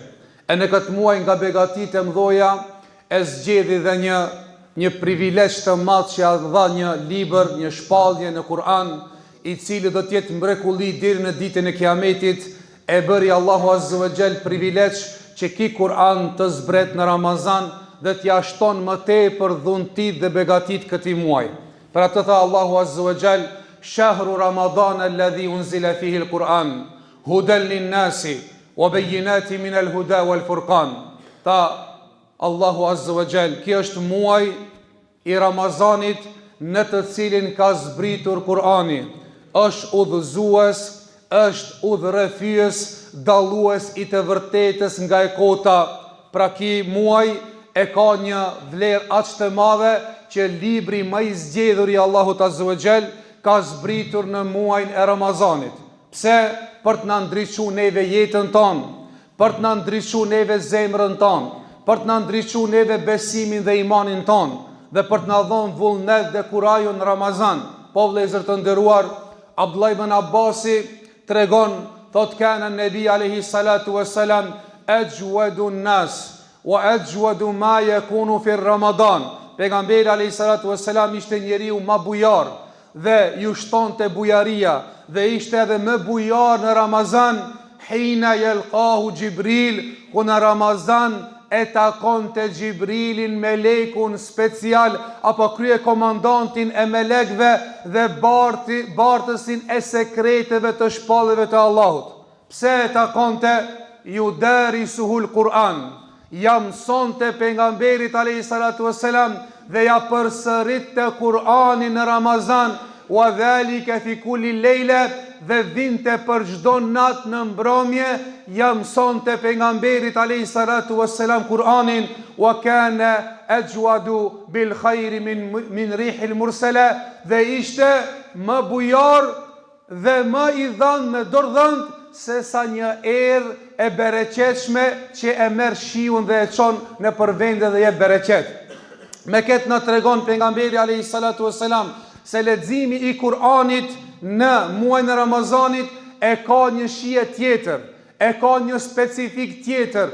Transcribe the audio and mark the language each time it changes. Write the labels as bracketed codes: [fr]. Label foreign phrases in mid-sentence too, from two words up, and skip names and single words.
[sq] E në këtë muaj nga begatitë e mëdha e zgjedhi dhe një privilegj të madh që ia dha një libër, një shpallje në Kur'an, i cili do të jetë mrekulli deri në ditën e Kiametit. E bëri Allahu [ar] عز وجل [sq] privilegj që ky Kur'an të zbret në Ramazan dhe t'ia shton më tepër dhuntit dhe begatit këtij muaji. Për atë tha Allahu [ar] عز وجل: شهر رمضان الذي أنزل فيه القرآن هدى للناس وبينات من الهدى والفرقان. [sq] Ta Allahu [ar] عز وجل, [sq] kjo është muaj i Ramazanit në të cilin ka zbritur Kur'ani. Është udhëzues, është udhërrefyes, dallues i të vërtetës nga e kota. Pra ky muaj e ka një vlerë aq të madhe që libri më i zgjedhur i Allahut [ar] عز وجل [sq] ka zbritur në muajin e Ramazanit. Pse? Për të na ndriçuar neve jetën tonë, për të na ndriçuar neve zemrën tonë, për të na ndriçuar neve besimin dhe imanin tonë, dhe për të na dhënë vullnet dhe kurajun në Ramazan. Po vëllezër të nderuar, Abdullah ibn Abbasi tregon, thot [ar] كان النبي عليه الصلاة والسلام أجود الناس وأجود ما يكون في رمضان. [sq] Pejgamberi [ar] عليه الصلاة والسلام [sq] ishte njeriu më bujar dhe ju shtonte bujaria, dhe ishte edhe më bujar në Ramazan. [ar] حين يلقاه جبريل, [sq] ku në Ramazan e takonte Gjibrilin, melekun special, apo krye komandantin e melekve dhe bartësin e sekreteve të shpallëve të Allahut. Pse e takonte? [ar] يدارسه القرآن, [sq] ja mësonte pejgamberit [ar] عليه الصلاة والسلام [sq] dhe ja përsëritte Kur'anin në Ramazan, [ar] وذلك في كل ليلة, [sq] dhe vinte për çdo natë në mbrëmje, ja mësonte pejgamberit [ar] عليه الصلاة والسلام [sq] Kur'anin. [ar] وكان أجود بالخير من الريح المرسلة, [sq] dhe ishte më bujar dhe më i dhënë me dorëdhënë se sa një erë e bereqetshme që e merr shiun dhe e çon në përvende dhe jep bereqet. Me këtë na tregon pejgamberi [ar] عليه الصلاة والسلام [sq] se leximi i Kur'anit në muajin e Ramazanit e ka një shije tjetër, e ka një specifik tjetër.